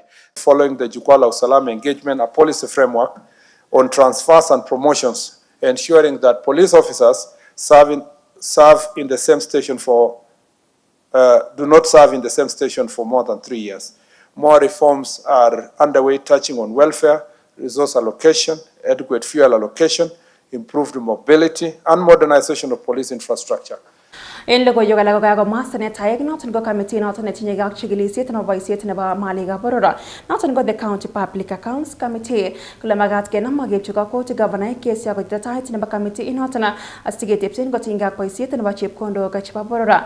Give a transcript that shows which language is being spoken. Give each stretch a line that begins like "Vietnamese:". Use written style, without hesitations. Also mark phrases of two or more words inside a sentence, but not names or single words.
English: Following the Jukwaa la Usalama engagement, a policy framework on transfers and promotions, ensuring that police officers serve in the same station for do not serve in the same station for more than 3 years. More reforms are underway touching on welfare, resource allocation, adequate fuel allocation, improved mobility, and modernization of police infrastructure.
Kalenjin: En logoiywek alak kokakomwa senetaek noton ko committee noton netinye ak chikilisiet nebo boisiet nebo malikab boror noton ko the County Public Accounts Committee kole magat kenam akepchi kakwautik governoraik kesi ako tetait nebo committee noton asiketepsen kotinygei ak boisiet nebo chepkondok chebo boror.